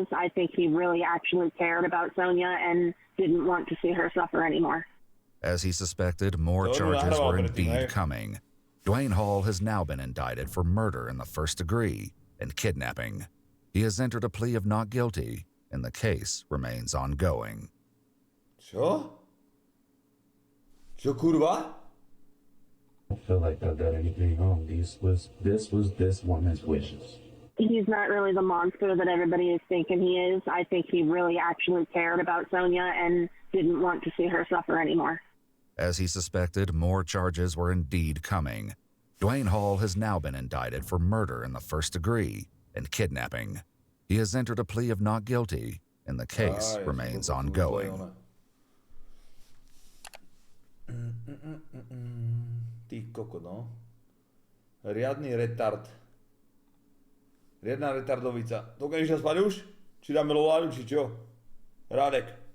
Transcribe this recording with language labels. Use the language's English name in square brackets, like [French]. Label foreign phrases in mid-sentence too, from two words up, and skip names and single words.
[English] I think he really actually cared about Sonia and didn't want to see her suffer anymore. As he suspected, more charges were indeed coming. Dwayne Hall has now been indicted for murder in the first degree and kidnapping. He has entered a plea of not guilty, and the case remains ongoing. [Slovak] Čo? Čo kurva? [English] I don't feel like I've done anything wrong. This was this woman's wishes. He's not really the monster that everybody is thinking he is. I think he really actually cared about Sonia and didn't want to see her suffer anymore. As he suspected, more charges were indeed coming. Dwayne Hall has now been indicted for murder in the first degree and kidnapping. He has entered a plea of not guilty, and the case remains ongoing. [Slovak] Ty koko, no. Riadny retard. Riadna retardovica. Dokážeš sa spať už? Či dáme loládu, či čo? Rádek.